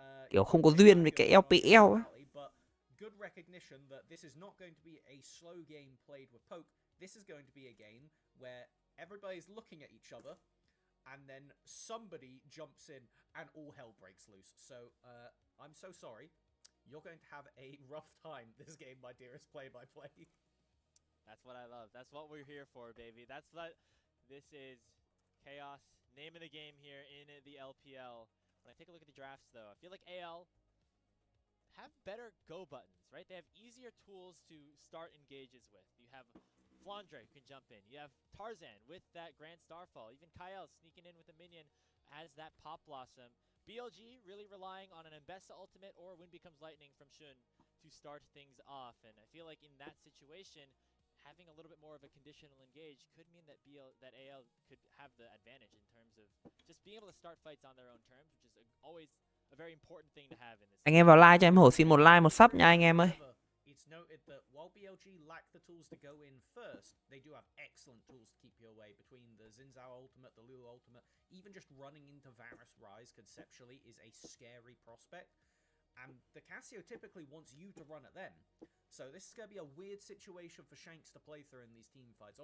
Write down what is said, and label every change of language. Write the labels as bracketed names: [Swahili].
[Vietnamese] Kiểu không có duyên với cái LPL ấy. [English] Good recognition that this is not going to be a slow game played with poke. This is going to be a game where everybody's looking at each other and then somebody jumps in and all hell breaks loose. So I'm so sorry. You're going to have a rough time this game, my dearest play-by-play. That's what I love. That's what we're here for, baby. That's what this is. Chaos. Name of the game here in the LPL. When I take a look at the drafts, though, I feel like AL have better go buttons, right? They have easier tools to start engages with. You have Flandre who can jump in. You have Tarzan with that Grand Starfall. Even Kyle sneaking in with a minion as that Pop Blossom. BLG really relying on an Mbessa ultimate or Wind Becomes Lightning from Shun to start things off. And I feel like in that situation, having a little bit more of a conditional engage could mean that AL could have the advantage in terms of just being able to start fights on their own terms, which is always a very important thing to have in this. [Vietnamese] Anh em vào like cho em Hổ xin một like, một sub nha anh em ơi. [English] It's noted that while BLG lack the tools to go in first, they do have excellent tools to keep you away. Between the Xin Zhao ultimate, the Lulu ultimate, even just running into Varus Rise conceptually is a scary prospect. And the Cassio typically wants you to run at them. So this is going to be a weird situation for Shanks to play through in these team fights.